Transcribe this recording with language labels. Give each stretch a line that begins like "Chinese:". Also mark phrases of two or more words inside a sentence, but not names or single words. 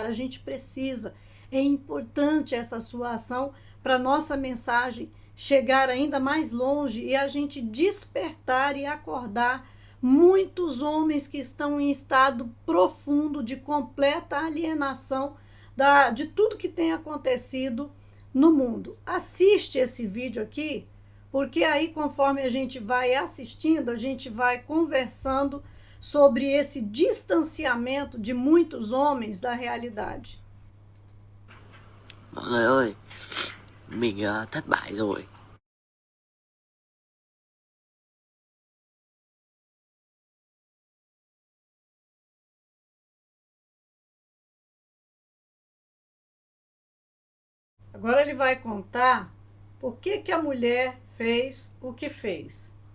Portuguese: A gente precisa, é importante essa sua ação para nossa mensagem chegar ainda mais longe e a gente despertar e acordar muitos homens que estão em estado profundo de completa alienação de tudo que tem acontecido no mundo. Assiste esse vídeo aqui, porque aí conforme a gente vai assistindo, a gente vai conversando sobre esse distanciamento de muitos homens da realidade.
Vietnamese: Mọi người ơi, mình thất bại rồi.
Portuguese: Agora ele vai contar por que a mulher fez o que fez.